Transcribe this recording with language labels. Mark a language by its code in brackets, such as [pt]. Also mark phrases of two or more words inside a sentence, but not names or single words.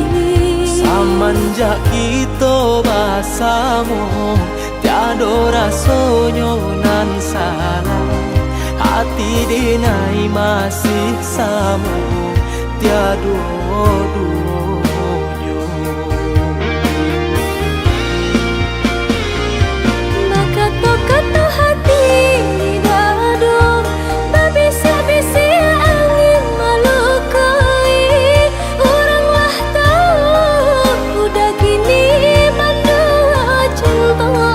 [min] Semenjak kita bersama, tiada rasonyo nan salah. Hati dinai masih sama, tiada duonyo. [id] Kata-kata hati di dada, berbisik-bisik angin melukai. [min] Oranglah tahu udah kini mandua cinta.